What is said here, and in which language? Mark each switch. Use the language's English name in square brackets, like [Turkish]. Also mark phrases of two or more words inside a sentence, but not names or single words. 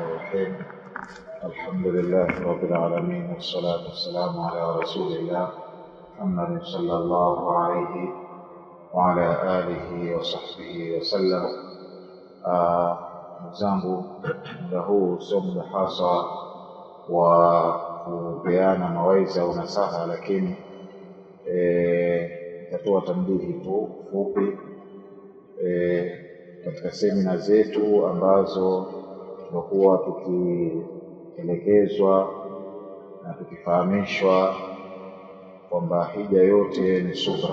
[Arabic] الرحيم. الحمد لله رب العالمين، والصلاة والسلام على رسول الله محمد صلى الله عليه وعلى آله وصحبه وسلم. [Swahili] Mzangu, muda huu sio muda hasa wa kupeana mawaidha au nasaha, lakini nitatoa tambihi tu fupi katika semina zetu ambazo tunakuwa tukielekezwa na tukifahamishwa kwamba hija yote ni subra.